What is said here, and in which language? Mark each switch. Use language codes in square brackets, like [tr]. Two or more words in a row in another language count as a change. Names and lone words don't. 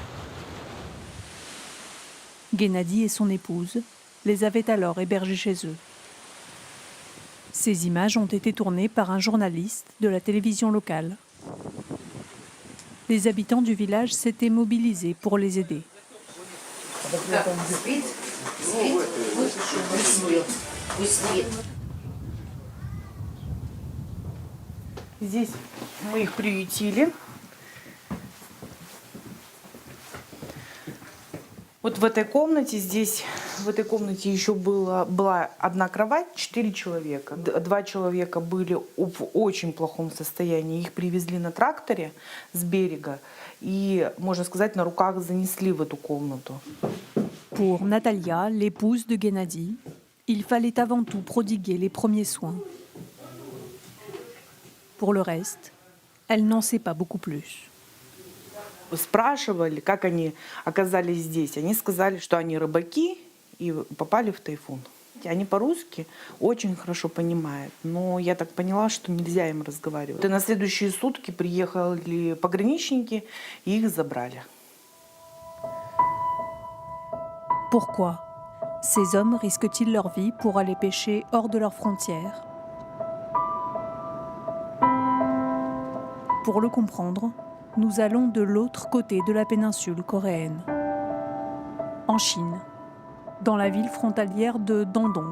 [fr] Gennady et son épouse les avaient alors hébergés chez eux. Ces images ont été tournées par un journaliste de la télévision locale. Les habitants du village s'étaient mobilisés pour les aider. [ru] Здесь мы их приютили. Вот в этой комнате, в этой комнате еще была одна кровать, 4 человека. 2 человека были в очень плохом состоянии. Их привезли на тракторе с берега и, можно сказать, на руках занесли в эту комнату. [fr] Pour Natalia, l'épouse de Gennady, il fallait avant tout prodiguer les premiers soins. Pour le reste, elle n'en sait pas beaucoup plus. [ru] Спрашивали, как они оказались здесь. Они сказали, что они рыбаки и попали в тайфун. Они по-русски очень хорошо понимают, но я так поняла, что нельзя им разговаривать. И на следующие сутки приехали пограничники и их забрали. [fr] Pourquoi ces hommes risquent-ils leur vie pour aller pêcher hors de leurs frontières? Pour le comprendre, nous allons de l'autre côté de la péninsule coréenne, en Chine, dans la ville frontalière de Dandong.